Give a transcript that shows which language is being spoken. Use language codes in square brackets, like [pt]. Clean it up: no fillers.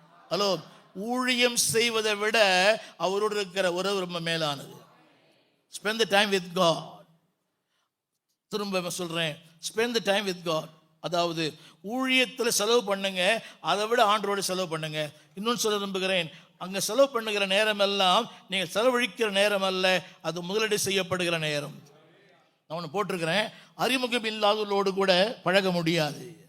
[ta] Hello, ஊழியம் செய்வதை விட அவரோடு இருக்கிற உறவு ரொம்ப மேலானது. [en] Spend the time with God. [ta] திரும்ப சொல்றேன், [en] spend the time with God. [ta] அதாவது ஊழியத்தில் செலவு பண்ணுங்க, அதை விட ஆண்டவரோடு செலவு பண்ணுங்க. இன்னொன்று சொல்ல விரும்புகிறேன், அங்கே செலவு பண்ணுகிற நேரம் எல்லாம் நீங்கள் செலவழிக்கிற நேரம் அல்ல, அது முதலீடு செய்யப்படுகிற நேரம். நான் ஒன்று போட்டிருக்கிறேன், அறிமுகம் இல்லாதவர்களோடு கூட பழக முடியாது.